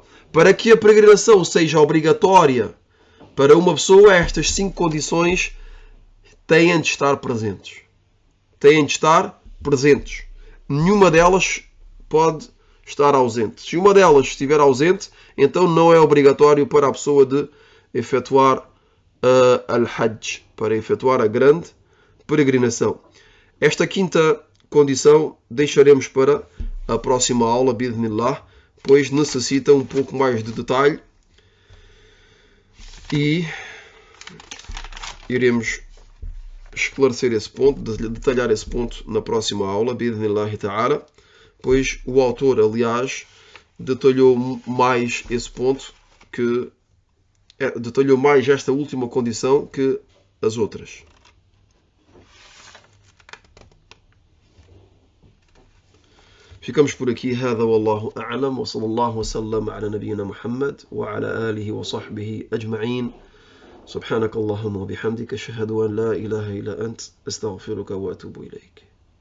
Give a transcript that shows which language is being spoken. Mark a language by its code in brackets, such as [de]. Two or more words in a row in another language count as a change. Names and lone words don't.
[pt] Para que a peregrinação seja obrigatória para uma pessoa, estas 5 condições têm de estar presentes. Têm de estar presentes. Nenhuma delas pode estar ausente. Se uma delas estiver ausente, então não é obrigatório para a pessoa de efetuar al-Hajj, para efetuar a grande peregrinação. Esta quinta condição deixaremos para a próxima aula, bi'idhnillah, pois necessita um pouco mais de detalhe e iremos esclarecer esse ponto, detalhar esse ponto na próxima aula, [ar] بإذن الله تعالى, [pt] pois o autor, aliás, detalhou mais esse ponto, detalhou mais esta última condição que as outras. Ficamos por aqui. [ar] هذا والله أعلم وصلى الله وسلم على نبينا محمد وعلى آله وصحبه أجمعين. سبحانك اللهم وبحمدك أشهد أن لا إله إلا أنت أستغفرك وأتوب إليك.